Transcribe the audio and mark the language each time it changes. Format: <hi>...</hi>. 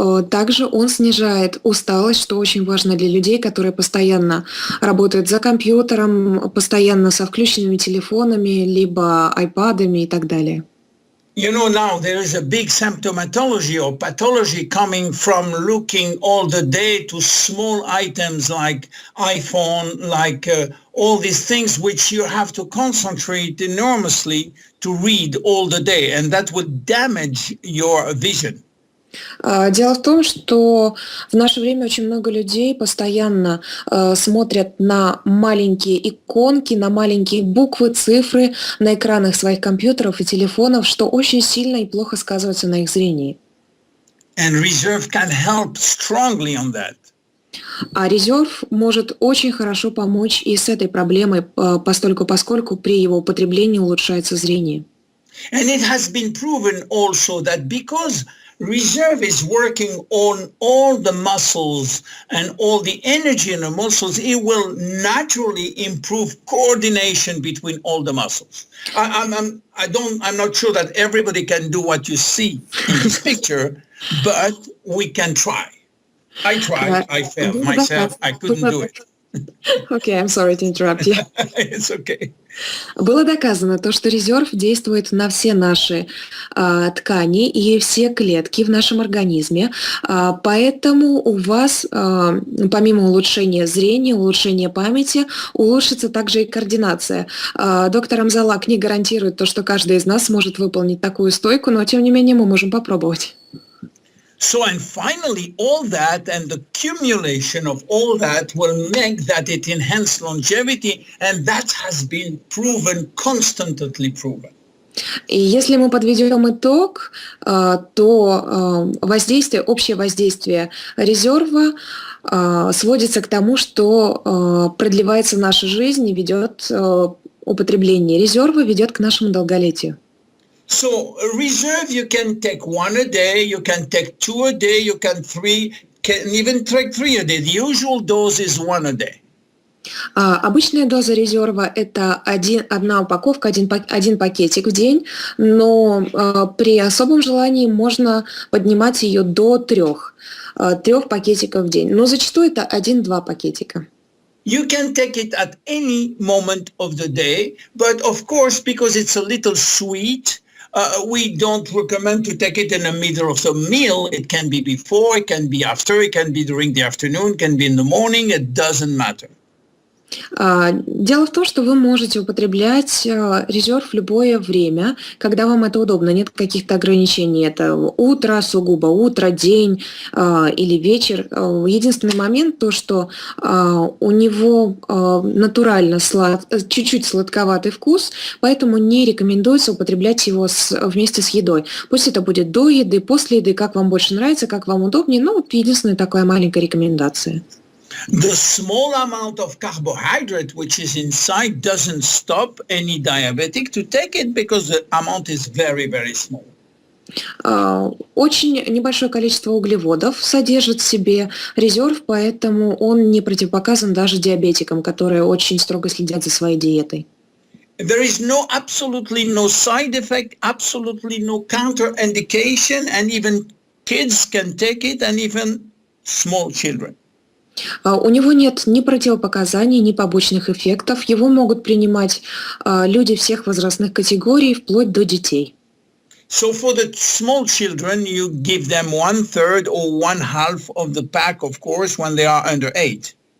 <ru>Также он снижает усталость, что очень важно для людей, которые постоянно работают за компьютером, постоянно со включенными телефонами, либо айпадами и так далее.</ru> <en>You know, now there is a big symptomatology or pathology coming from looking all the day to small items like iPhone, like all these things which you have to concentrate enormously to read all the day, and that will damage your vision.</en> <ru>Дело в том, что в наше время очень много людей постоянно смотрят на маленькие иконки, на маленькие буквы, цифры на экранах своих компьютеров и телефонов, что очень сильно и плохо сказывается на их зрении.</ru> <en>And reserve can help strongly on that.</en> <ru>А резерв может очень хорошо помочь и с этой проблемой, поскольку при его употреблении улучшается зрение.</ru> <en>And it has been proven also that because reserve is working on all the muscles and all the energy in the muscles, it will naturally improve coordination between all the muscles. I'm not sure that everybody can do what you see in this picture, but we can try. I tried. I failed myself. I couldn't do it. Okay, I'm sorry to interrupt you. It's okay.</en> <ru>Было доказано то, что резерв действует на все наши ткани и все клетки в нашем организме, поэтому у вас, помимо улучшения зрения, улучшения памяти, улучшится также и координация. Доктор Амзалаг не гарантирует то, что каждый из нас сможет выполнить такую стойку, но тем не менее мы можем попробовать.</ru> <en>So, and finally, all that and the accumulation of all that will make that it enhance longevity, and that has been proven, constantly proven.</en> <ru>И если мы подведем итог, то общее воздействие резерва сводится к тому, что продлевается наша жизнь и ведет употребление резерва ведет к нашему долголетию.</ru> <en>So a reserve you can take 1 a day, you can take 2 a day, you can even take 3 a day. The usual dose is 1 a day.</en> <ru>Обычная доза резерва – это одна упаковка, один пакетик в день, но при особом желании можно поднимать ее до 3 пакетиков в день. Но зачастую это 1-2 пакетика.</ru> <en>You can take it at any moment of the day, but of course, because it's a little sweet, we don't recommend to take it in the middle of the meal. It can be before, it can be after, it can be during the afternoon, it can be in the morning, it doesn't matter.</en> <ru>Дело в том, что вы можете употреблять резерв в любое время, когда вам это удобно. Нет каких-то ограничений. Это утро, сугубо утро, день или вечер. Единственный момент то, что у него натурально чуть-чуть сладковатый вкус, поэтому не рекомендуется употреблять его вместе с едой. Пусть это будет до еды, после еды, как вам больше нравится, как вам удобнее. Ну, вот единственная такая маленькая рекомендация.</ru> <en>The small amount of carbohydrate which is inside doesn't stop any diabetic to take it because the amount is very, very small.</en> <ru>Очень небольшое количество углеводов содержит в себе резерв, поэтому он не противопоказан даже диабетикам, которые очень строго следят за своей диетой.</ru> <en>There is absolutely no side effect, absolutely no counterindication, and even kids can take it, and even small children.</en> <ru>У него нет ни противопоказаний, ни побочных эффектов. Его могут принимать люди всех возрастных категорий, вплоть до детей.</ru> <en>So for the small children, you give them 1/3 or 1/2 of the pack, of course, when they are under 8.</en>